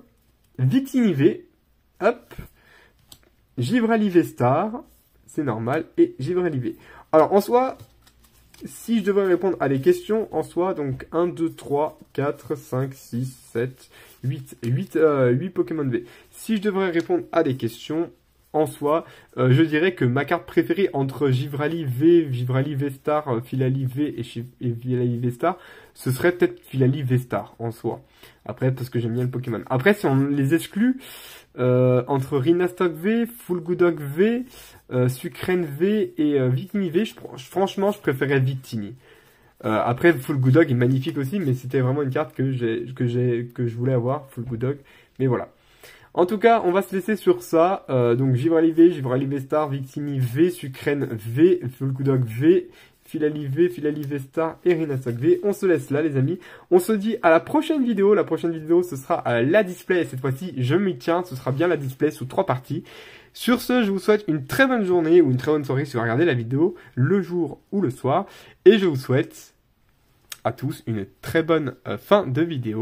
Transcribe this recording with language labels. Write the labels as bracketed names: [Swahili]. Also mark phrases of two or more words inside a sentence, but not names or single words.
[French] Victini V, hop. Givrali V Star, c'est normal, et Givrali V. Alors, en soi, si je devais répondre à des questions, en soi, donc 1, 2, 3, 4, 5, 6, 7, 8 Pokémon V. Si je devrais répondre à des questions, en soi, je dirais que ma carte préférée entre Givrali V, Givrali V-Star, Philali V et Philali V-Star, ce serait peut-être Philali V-Star, en soi. Après, parce que j'aime bien le Pokémon. Après, si on les exclut, entre Rhinastock V, Full Goodog V, Sucrène V et Victini V, franchement, je préférais Victini. Après, Full Goodog est magnifique aussi, mais c'était vraiment une carte que je voulais avoir, Full Goodog. Mais voilà. En tout cas, on va se laisser sur ça. Donc, Givrali V, Givrali V-Star, Victini V, Sucrène V, Full Goodog V, Philali V, Philali V-Star et Rhinastock V. On se laisse là, les amis. On se dit à la prochaine vidéo. La prochaine vidéo, ce sera la display. Et cette fois-ci, je m'y tiens. Ce sera bien la display sous 3 parties. Sur ce, je vous souhaite une très bonne journée ou une très bonne soirée si vous regardez la vidéo le jour ou le soir. Et je vous souhaite à tous une très bonne fin de vidéo.